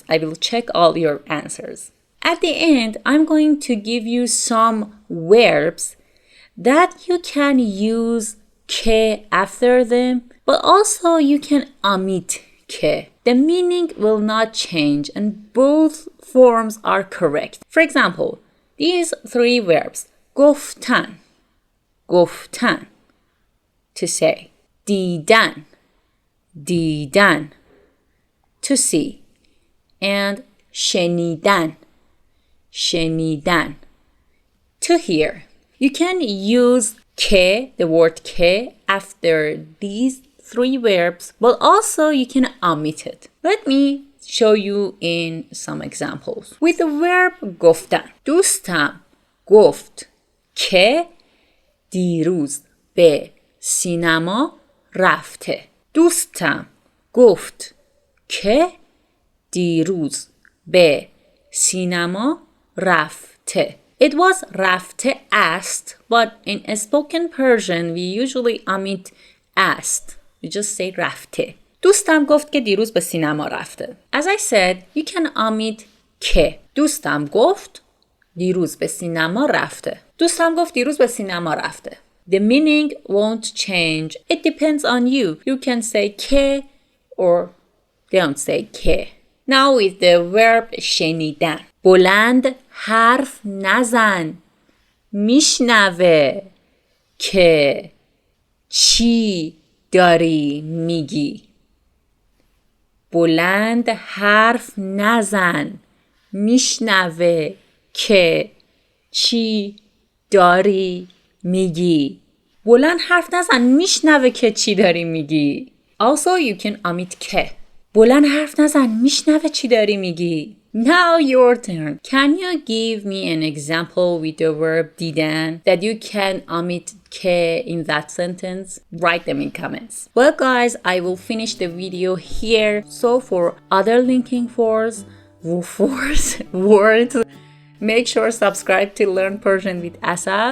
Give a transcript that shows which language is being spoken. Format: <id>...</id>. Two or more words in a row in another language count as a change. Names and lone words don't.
<en>I will check all your answers. At the end, I'm going to give you some verbs that you can use که after them, but also you can omit که. The meaning will not change and both forms are correct. For example, these three verbs,</en> <fa>گفتن, گفتن,</fa> <en>to say,</en> <fa>دیدن, دیدن,</fa> <en>to see, and</en> <fa>شنیدن, شنیدن,</fa> <en>to hear. You can use که, the word که, after these three verbs, but also you can omit it. Let me show you in some examples. With the verb</en> <fa>گفتن, دوستم گفت که دیروز به سینما رفته. دوستم گفت که دیروز به سینما رفته.</fa> <en>It was رفته asked, but in a spoken Persian we usually omit asked. We just say رفته.</en> <fa>دوستم گفت که دیروز به سینما رفته.</fa> <en>As I said, you can omit که.</en> <fa>دوستم گفت دیروز به سینما رفته. دوستم گفت دیروز به سینما رفته.</fa> <en>The meaning won't change. It depends on you. You can say که or don't say که. Now with the verb شنیدن.</en> <fa>بلند حرف نزن. میشنوه که چی داری میگی. بلند حرف نزن. میشنوه که چی داری میگی. بلند حرف نزن. میشنوه که چی داری میگی.</fa> <en>Also you can omit که.</en> <fa>بلند حرف نزن. میشنوه چی داری میگی.</fa> <en>Now your turn. Can you give me an example with the verb دیدن that you can omit که in that sentence? Write them in comments. Well guys, I will finish the video here. So for other linking words, make sure subscribe to Learn Persian with Asal.</en>